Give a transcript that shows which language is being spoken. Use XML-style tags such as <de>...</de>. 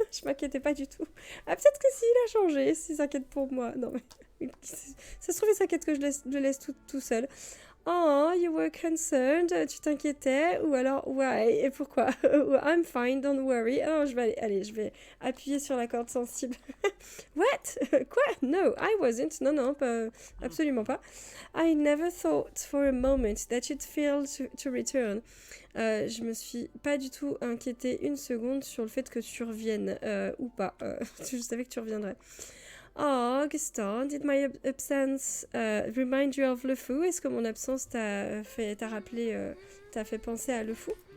<fr>Je m'inquiétais pas du tout. Ah, peut-être que si, il a changé. S'il s'inquiète pour moi. Non, mais... Ça se trouve, il s'inquiète que je le laisse tout seul.</fr> <en>Oh, you were concerned.</en> <fr>Tu t'inquiétais. Ou alors,</fr> <en>why?</en> <fr>Et pourquoi?</fr> <en>I'm fine, don't worry.</en> <fr>Alors, allez, je vais appuyer sur la corde sensible.</fr> <en>What?</en> <fr>Quoi?</fr> <en>No, I wasn't.</en> <fr>Non, absolument pas.</fr> <en>I never thought for a moment that you'd fail to return.</en> <fr>Je me suis pas du tout inquiétée une seconde sur le fait que tu reviennes ou pas. Je savais que tu reviendrais.</fr> <en>Oh, Gaston, did my absence remind you of Le Fou?</en> <fr>Est-ce que mon absence t'a fait penser à Le Fou?</fr>